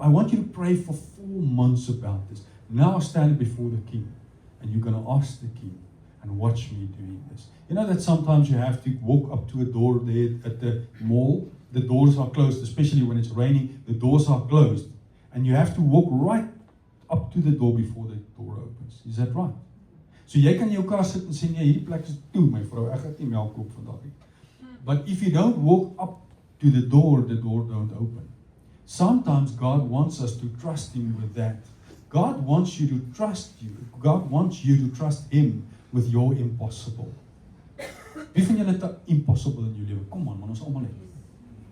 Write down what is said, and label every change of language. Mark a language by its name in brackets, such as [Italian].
[English] I want you to pray for 4 months about this. Now stand before the king, and you're going to ask the king, and watch me doing this. You know that sometimes you have to walk up to a door there at the mall. The doors are closed, especially when it's raining. The doors are closed, and you have to walk right up to the door before the door opens. Is that right? [Afrikaans] So jy kan in jou kar sit en sê, nee, hierdie plek is toe, my vrou, ek gaan nie melk koop vandag nie. [English] But if you don't walk up to the door don't open. Sometimes God wants us to trust him with that. God wants you to trust you. God wants you to trust him with your impossible. [Afrikaans] Wie van julle het impossible in jou lewe? Kom aan, man, ons almal het.